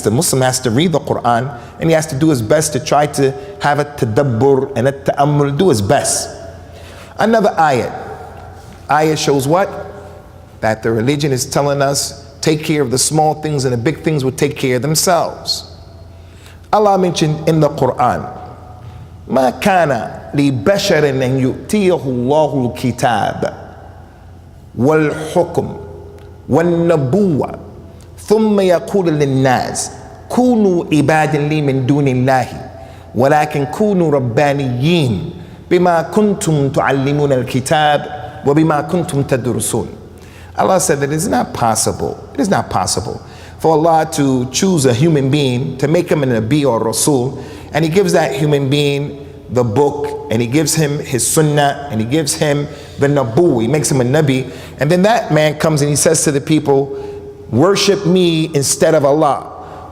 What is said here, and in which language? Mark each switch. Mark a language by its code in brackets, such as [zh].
[en] The Muslim has to read the Quran, and he has to do his best to try to have a tadabbur and a ta'ammul, do his best. Another ayat shows what? That the religion is telling us, take care of the small things and the big things will take care of themselves. Allah mentioned in the Quran, [ar] ما كان لبشر أن يؤتيه الله الكتاب والحكم والنبوة ثم يقول للناس كونوا عبادا لي من دون الله ولكن كونوا ربانيين بما كنتم تعلمون الكتاب وبما كنتم تدرسون. [en] Allah said that it is not possible for Allah to choose a human being, to make him a Nabi or Rasul, and he gives that human being the book, and he gives him his sunnah, and he gives him the nabu, he makes him a Nabi, and then that man comes and he says to the people, worship me instead of Allah.